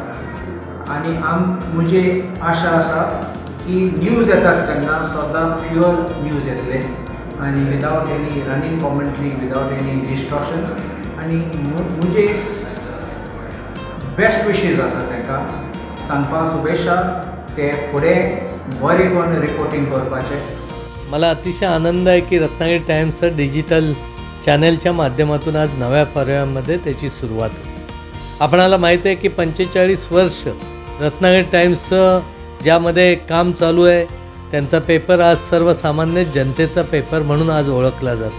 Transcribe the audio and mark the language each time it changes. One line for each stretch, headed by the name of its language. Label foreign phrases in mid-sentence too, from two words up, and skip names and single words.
Konkani: आनी म्हजी आशा आसा की न्यूज येतात तेन्ना सदां
English: pure news
Konkani: येतले आनी
English: without any running commentary, without any distortions.
Konkani: आनी म्हजे
English: best wishes
Konkani: आसा तांकां सांगपाक शुभेच्छा. ते फुडें बरें करून रिपोर्टिंग करपाचें.
Marathi: मला अतिशय आनंद आहे की रत्नागिरी टाइम्सचं डिजिटल चॅनलच्या माध्यमातून आज नव्या पर्यायामध्ये त्याची सुरुवात होते. आपणाला माहिती आहे की 45 वर्ष रत्नागिरी टाइम्सचं ज्यामध्ये काम चालू आहे त्यांचा पेपर आज सर्वसामान्य जनतेचा पेपर म्हणून आज ओळखला जातो.